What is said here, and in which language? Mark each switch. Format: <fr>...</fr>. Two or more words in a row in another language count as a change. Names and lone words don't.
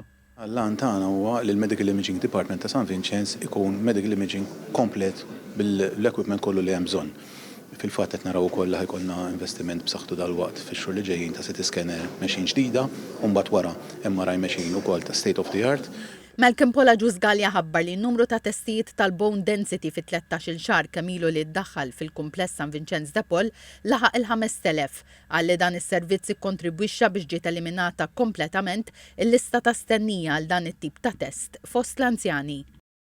<mt>L-għan tagħna huwa li l-</mt> <en>Medical Imaging</en> <mt>Department ta' San Vincenz ikun medical imaging komplet bil-equipment kollu li hemm bżonn. Fil-fatt qed naraw ukoll li ħajkollna investiment b'saħħtu dal-waqt fix-xhur li ġejjin ta'</mt> <en>CT scanner machine</en> <mt>ġdida u mbagħad wara</mt> <en>MRI machine</en> <mt>ukoll ta'</mt> <en>state of the art.</en> <mt>Malcolm Paula Ġużgalja ħabbar li n-numru ta' testijiet tal-</mt> <en>bone density</en> <mt>fit-13 xahar kamilu li ddaħħal fil-kumpless San Vincenz de Paul laħaq il-5,000 għalli dan is-servizz ikkontribwixxa biex ġiet eliminata kompletament il-lista ta' stennija għal dan it-tip ta' test fost l-anzjani.</mt>